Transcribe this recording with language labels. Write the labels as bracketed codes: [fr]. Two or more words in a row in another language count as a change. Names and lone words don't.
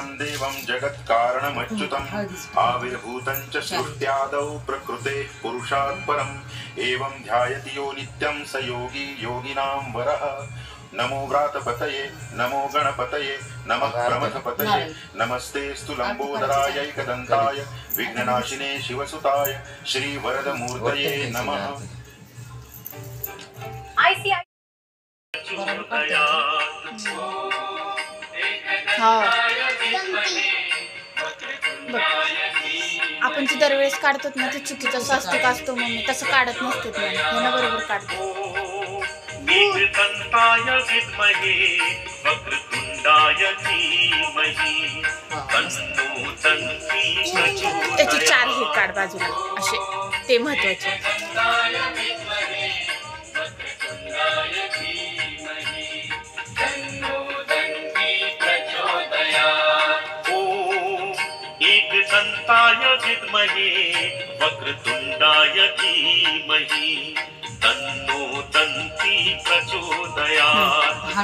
[sa] देवं जगत्कारणमच्युतम् आविर्भूतं च सृष्ट्यादौ प्रकृतेः पुरुषात् परम् एवं ध्यायति यो नित्यं स योगी योगिनां वरः नमो व्रातपतये नमो गणपतये नमः प्रमथपतये नमस्तेस्तु लम्बोदराय एकदन्ताय विघ्ननाशिने शिवसुताय श्रीवरदमूर्तये नमः [mr] हो बघ आपण जी दरवेळेस काढतो ना ते चुकीचं स्वास्तिक असतो मम्मी तसं काढत नसते ते ह्यानं बरोबर काढतो [sa] एकदन्ताय विद्महे वक्रतुण्डाय धीमहि तन्नो दन्ती प्रचोदयात् [mr] त्याचे 4 हे काढ बाजूला असे ते महत्वाचे [sa] एकदन्ताय विद्महे वक्रतुण्डाय धीमहि तन्नो दन्ती प्रचोदयात्